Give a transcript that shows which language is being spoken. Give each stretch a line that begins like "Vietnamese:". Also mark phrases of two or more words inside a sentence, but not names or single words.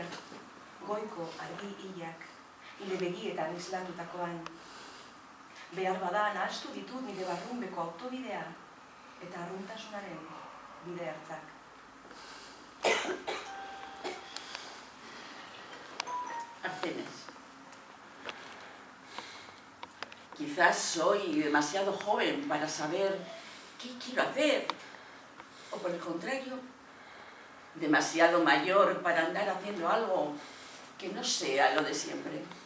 Basque: Goiko argi hilak, hile begietan islatutakoan. Behar bada nahastu ditut nire barrunbeko autobidea eta arruntasunaren bide ertzak.
Spanish: Arcenes. Quizás soy demasiado joven para saber qué quiero hacer, o por el contrario, demasiado mayor para andar haciendo algo que no sea lo de siempre.